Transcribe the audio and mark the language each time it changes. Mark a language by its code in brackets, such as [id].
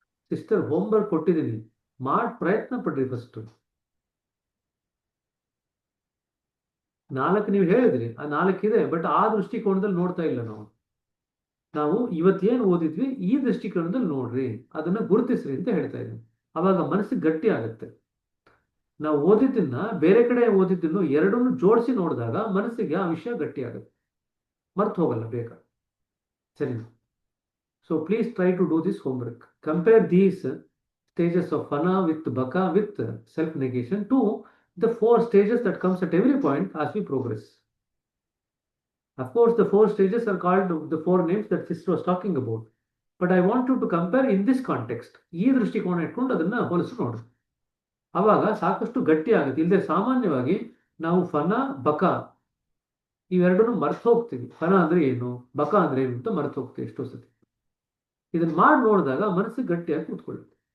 [kn] Sister homework ಕೊಟ್ಟಿದ್ದೀನಿ, ಪ್ರಯತ್ನ ಪಡ್ರಿ. First 4 ನೀವು ಹೇಳಿದ್ರಿ, ಆ 4 ಇದೆ, ಬಟ್ ಆ ದೃಷ್ಟಿಕೋನದಲ್ಲಿ ನೋಡ್ತಾ ಇಲ್ಲ ನಾವು ಇವತ್ತೇನು ಓದಿದ್ವಿ ಈ ದೃಷ್ಟಿಕೋನದಲ್ಲಿ ನೋಡ್ರಿ, ಅದನ್ನ ಗುರುತಿಸ್ರಿ ಅಂತ ಹೇಳ್ತಾ ಇದ್ದೀನಿ. ಅವಾಗ ಮನಸ್ಸಿಗೆ ಗಟ್ಟಿ ಆಗುತ್ತೆ. ನಾವು ಓದಿದ್ದನ್ನ ಬೇರೆ ಕಡೆ ಓದಿದ್ದನ್ನು ಎರಡನ್ನು ಜೋಡಿಸಿ ನೋಡಿದಾಗ ಮನಸ್ಸಿಗೆ ಆ ವಿಷಯ ಗಟ್ಟಿ ಆಗುತ್ತೆ, ಮರ್ತು ಹೋಗಲ್ಲ ಬೇಗ. ಸರಿನಾ? [en] So please try to do this homework. Compare these stages of fana with baka with self negation to the 4 stages that comes at every point as we progress. Of course, the 4 stages are called the 4 names that sister was talking about. But I want you to compare in this context. [kn] ಈ ದೃಷ್ಟಿಕೋನ ಇಟ್ಕೊಂಡು ಅದನ್ನ ಹೋಲಿಸಿ ನೋಡ್ರಿ. ಅವಾಗ ಸಾಕಷ್ಟು ಗಟ್ಟಿ ಆಗುತ್ತೆ. ಇಲ್ಲದೆ ಸಾಮಾನ್ಯವಾಗಿ ನಾವು ಫನ ಬಕ ಇವೆರಡನ್ನು ಮರ್ತು ಹೋಗ್ತೀವಿ. ಫನ ಅಂದ್ರೆ ಏನು, ಬಕ ಅಂದ್ರೆ ಏನು ಅಂತ ಮರ್ತು ಹೋಗ್ತೀವಿ ಎಷ್ಟೋ ಸತಿ. ಇದನ್ನ ಮಾಡಿ ನೋಡಿದಾಗ ಮನಸ್ಸಿಗೆ ಗಟ್ಟಿಯಾಗಿ ಕೂತ್ಕೊಳ್ಳುತ್ತೆ.